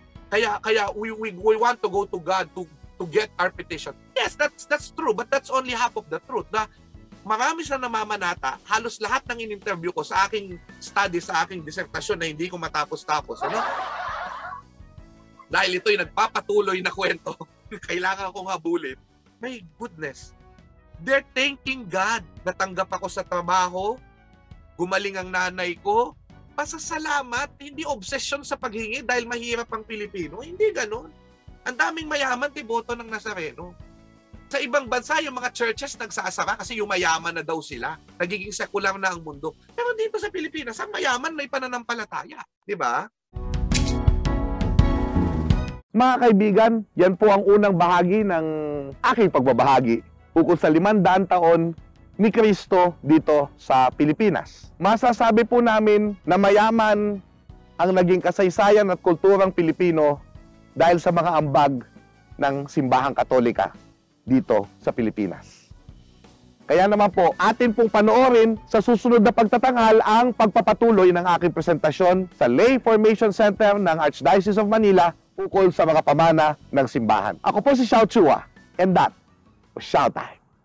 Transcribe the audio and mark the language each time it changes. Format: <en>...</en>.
<en>Kaya we want to go to God to get our petition. Yes, that's true, but that's only half of the truth.</en> <tl>Marami sa namamanata, halos lahat ng in-interview ko sa aking study, sa aking disertasyon na hindi ko matapos-tapos. Dahil ito'y nagpapatuloy na kwento, kailangan kong habulin.</tl> <en>My goodness, they're thanking God.</en> <tl>Natanggap ako sa trabaho, gumaling ang nanay ko, pasasalamat, hindi obsession sa paghingi dahil mahirap ang Pilipino. Hindi ganun. Ang daming mayaman, deboto ng Nazareno. Sa ibang bansa, yung mga churches nagsasara kasi yung mayaman na daw sila. Nagiging sekular na ang mundo. Pero dito sa Pilipinas, ang mayaman may pananampalataya. Di ba? Mga kaibigan, yan po ang unang bahagi ng aking pagbabahagi ukol sa 500 taon ni Kristo dito sa Pilipinas. Masasabi po namin na mayaman ang naging kasaysayan at kulturang Pilipino dahil sa mga ambag ng simbahang Katolika dito sa Pilipinas. Kaya naman po, atin pong panoorin sa susunod na pagtatanghal ang pagpapatuloy ng aking presentasyon sa Lay Formation Center ng Archdiocese of Manila ukol sa mga pamana ng simbahan. Ako po si Xiao Chua,</tl> <en>and that was Xiao Time.</en>